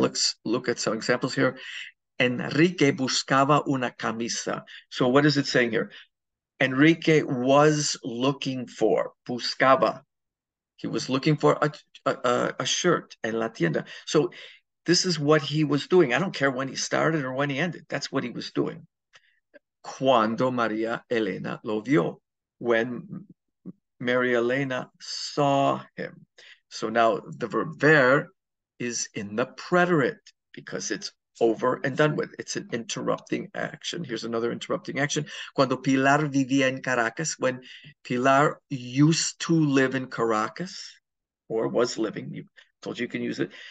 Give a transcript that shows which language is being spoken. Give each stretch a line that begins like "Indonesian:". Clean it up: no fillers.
English: Let's look at some examples here.
Spanish: Enrique buscaba una camisa.
English: So what is it saying here? Enrique was looking for, buscaba. He was looking for a shirt
Spanish: en la tienda.
English: So this is what he was doing. I don't care when he started or when he ended. That's what he was doing.
Spanish: Cuando María Elena lo vio.
English: When Mary Elena saw him. So now the verb ver is in the preterite because it's over and done with. It's an interrupting action. Here's another interrupting action.
Spanish: Cuando Pilar vivía en Caracas,
English: when Pilar used to live in Caracas, or was living, you told you can use it.